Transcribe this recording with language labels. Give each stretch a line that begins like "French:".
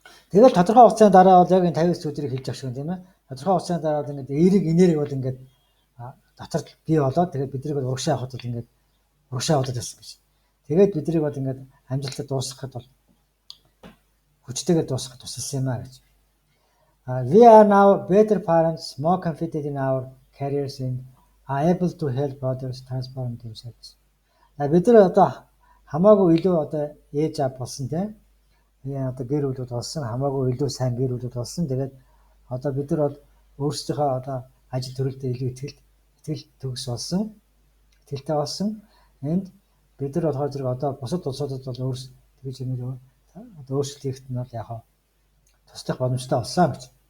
Mongolian: Тэгээд тодорхой хугацааны дараа бол яг энэ 59 өдрийг хэлж авах шиг тийм ээ. Тодорхой хугацааны дараа бол ингээд эерэг энерги бол ингээд дотор бий болоод тэгээд биднийг бол урагшаа авахд бол ингээд урагшаа болоод байсан гэж. Тэгээд биднийг бол ингээд амжилтад дуусгахад бол хүчтэйгээр дуусгахад тусалсан юм аа гэж.
English: We are now better parents, more confident in our careers and are able to help others transform themselves.
Mongolian: Бид нар одоо хамаагүй илүү одоо ээж аав болсон тийм. Одоо гэр бүлүүд болсон, хамаагүй илүү сайн гэр бүлүүд болсон. Тэгээд одоо бид нар бол өөрсдийнхөө одоо ажил төрөлдөө илүү итгэл төгс болсон. Итгэлтэй болсон. Энд бид нар болохоор зэрэг одоо бусад улсуудад бол тэгж юм одоо өөрчлөлт хийхэд нь бол яг туслах боломжтой болсон гэж.